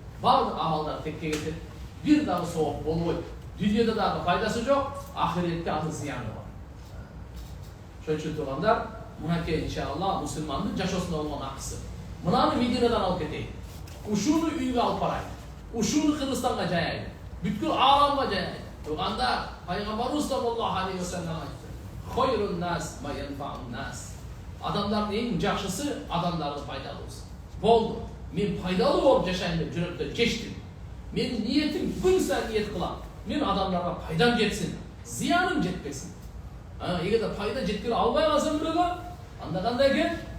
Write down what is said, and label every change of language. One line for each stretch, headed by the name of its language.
Kyrgyz: Баардык амалдар текке кетет. Бир дагы сооп болбойт. Дүйнөдө дагы пайдасы жок, ахиретте анын зыяны бар. Ошон үчүн тургандар, мынакей иншалла мусулмандын жашоосунда болгон акысы. Мынаны Мединадан алып кетейин. Ушуну үйгө алып барайын. Ушуну Кыргызстанга жаяйын. Бүткүл ааламга жаяйын. Тургандар, пайгамбарыбыз саллаллаху алейхи вассалам айтты:
Arabic: "Хойрун нас ма янфаун нас."
Kyrgyz: Адамдардын эң жакшысы адамдардын пайдалуусу. Болду. Мен пайдалуу болуп жашайын деп жүрөктөн чечтим. Менин ниетим күн сайын ниет кылам. Мен адамдарга пайдам жетсин, зыяным жетпесин. Эгерде пайда жеткире албай калсам бирөөгө, анда кандай экен?